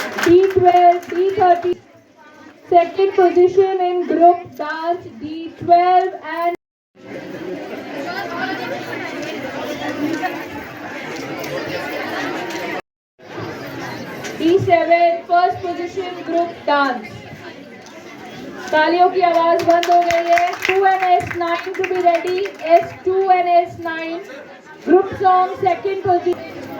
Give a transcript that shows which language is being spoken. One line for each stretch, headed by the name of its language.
English: D12, D30, second position in group dance, D12 and D7, first position group dance।
Hindi: तालियों की आवाज बंद हो गई है।
English: 2 and S9 to be ready, S2 and S9, group song second position।